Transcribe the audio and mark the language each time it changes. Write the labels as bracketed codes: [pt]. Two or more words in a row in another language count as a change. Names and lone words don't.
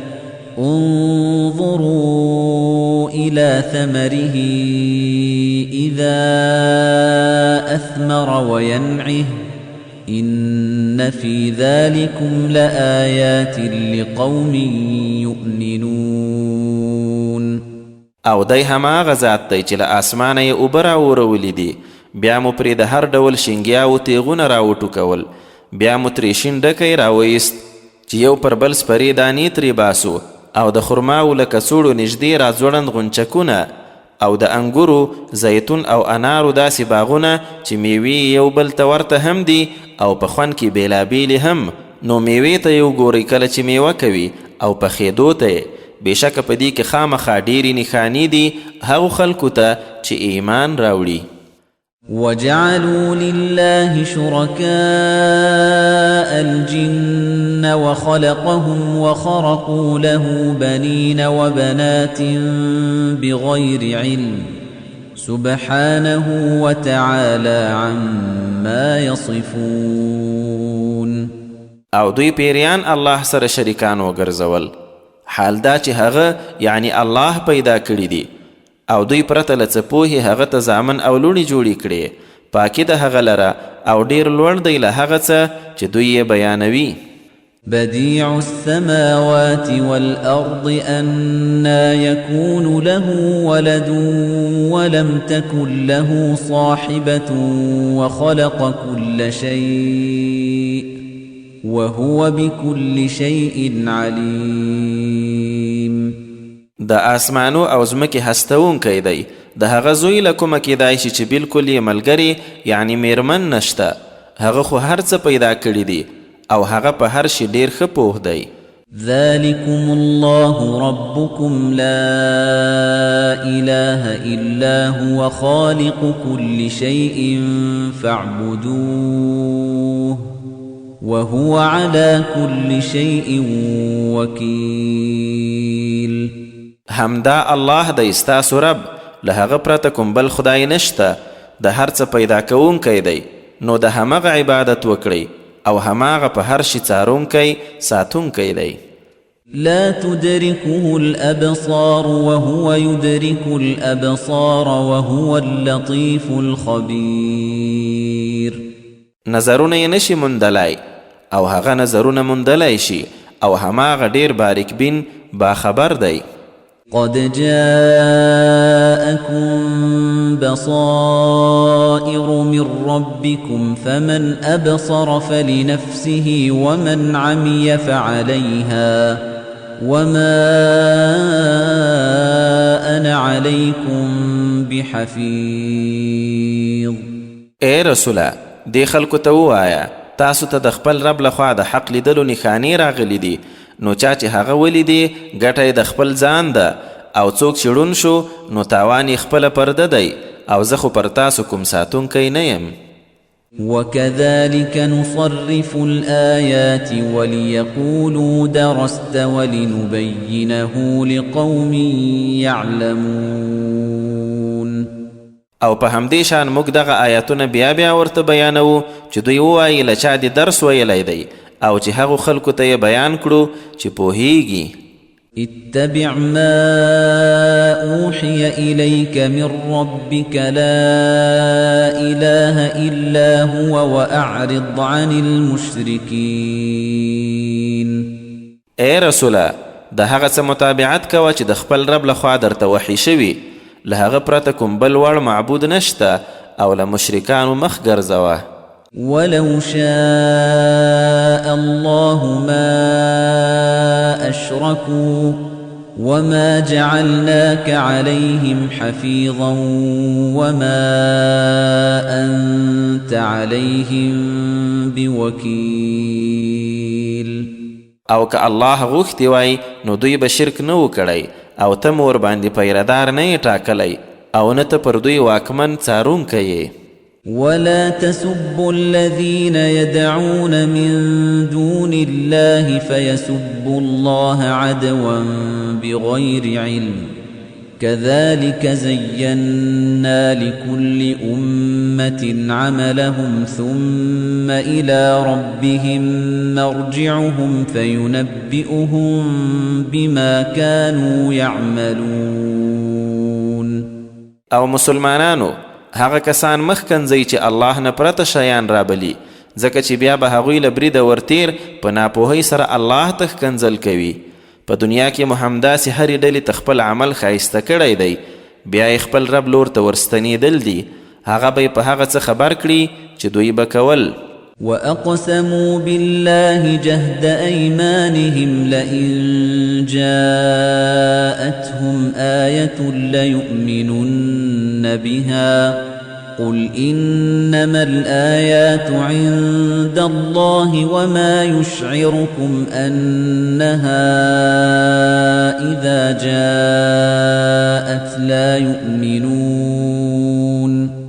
[ar] انظروا إلى ثمره إذا أثمر وينعه إن في ذلكم لآيات لقوم يؤمنون [ps] او دی هماغه ذات دی چې له اسمانه یې اوبه راورولی دي بیا مو پرې د هر ډول شینګیاو تیغونه راوټوکول بیا مو ترې شین ډکی راویست چې یو پر بل سپرې دانې ترې باسو او د خرماو له کڅوړو نږدې راځوړند غونچکونه او د انګورو زیتون او انارو داسې باغونه چې میوې یو بل ته ورته هم دي او په خوند کې بېلابېلې هم نو میوې ته یې وګورئ کله چې میوه کوي او پخېدو ته یې بېشکه په دې کې خامخا ډېرې نښانې دي هغو خلکو ته چې ایمان راوړي [ar] وجعلوا لله شركاء الجن وخلقهم وخرقوا له بنين وبنات بغير علم سبحانه وتعالى عما يصفون [ps] او دوی پیریان الله سره شریکان وګرځول حال دا چې هغه یعنی الله پیدا کړی دی او دوی پرته له څه پوهې هغه ته زامن او لوڼې جوړې کړې پاکي د هغه لره او ډېر لوړ دی له هغه څه چې دوی یې بیانوي [ar] بديع السماوات والأرض أنى يكون له ولد ولم تكن له صاحبة وخلق كل شيء وهو بكل شيء عليم [ps] د آسمانو او ځمکې هستونکی دی د هغه زوی له کومه کیدای شي چې بلکل یې ملګري یعنی میرمن نشته هغه خو هر څه پیدا کړي دي او هغه په هر شي ډیر ښه پوه دی [ar] ذلكم الله ربكم لا إله إلا هو خالق كل شيء فاعبدوه وهو على كل شيء وكيل [ps] همدا الله دی ستاسو رب له هغه پرته کوم بل خدای نشته د هر څه پیدا کوونکی دی نو د همغه عبادت وکړئ او هماغه په هر شي څارونکی ساتونکی دی [ar] لا تدركه الأبصار وهو يدرك الأبصار وهو اللطيف الخبير [ps] نظرونه یې نشي موندلی او هغه نظرونه موندلی شي او هماغه ډیر باریک بین باخبر دی [ar] قد جاءكم بصائر من ربكم فمن أبصر فلنفسه ومن عمي فعليها وما أنا عليكم بحفيظ [ps] اے رسوله دې خلکو ته ووایه تاسو ته د خپل رب لخوا د حق لیدلو نښانې راغلي دي نو چا چې هغه ولیدي ګټه یې د خپل ځان ده او څوک چې ړوند شو نو تاوان یې خپله پرده دی او زه خو پر تاسو کوم ساتونکی نه یم [ar] وكذلك نصرف الآيات وليقولوا درست ولنبينه لقوم يعلمون [ps] او په همدې شان موږ دغه آیاتونه بیا بیا ورته بیانوو چې دوی ووایي له چا دې درس ویلی دی او چې هغو خلکو ته یې بیان کړو چې پوهیږي [ar] اتبع ما أوحي إليك من ربك لا إله إلا هو وأعرض عن المشركين [ps] اے رسوله د هغه څه متابعت کوه چې د خپل رب لخوا درته وحی شوي له هغه پرته کوم بل وړ معبود نشته او له مشرکانو مخ ګرځوه [ar] ولو شاء الله ما أشركوا وما جعلناك عليهم حفيظا وما أنت عليهم بوكيل [ps] او که الله غوښتي وای نو دوی به شرک نه و کړی او ته مور باندې پیردار نه یې ټاکلی او نه ته پر دوی واکمن څارونکی یې [ar] ولا تسبوا الذين يدعون من دون الله فيسبوا الله عدوا بغير علم كذلك زينا لكل أمة عملهم ثم إلى ربهم مرجعهم فينبئهم بما كانوا يعملون [ps] او مسلمانانو هغه کسان مخکنځئ چې الله نه پرته شیان رابلي ځکه چې بیا به هغوی له بریده ورتیر په ناپوهۍ سره الله ته ښکنځل کوي. په دنیا کې مو همداسې هرې ډلې ته خپل عمل ښایسته کړی دی، بیا یې خپل رب لور ته ورستنېدل دي، هغه به یې په هغه څه خبر کړي چې دوی به کول. [ar] وَأَقْسَمُوا بِاللَّهِ جَهْدَ أَيْمَانِهِمْ لَئِن جَاءَتْهُمْ آيَةٌ لَّيُؤْمِنُنَّ بِهَا قُلْ إِنَّمَا الْآيَاتُ عِندَ اللَّهِ وَمَا يُشْعِرُكُمْ أَنَّهَا إِذَا جَاءَتْ لَا يُؤْمِنُونَ.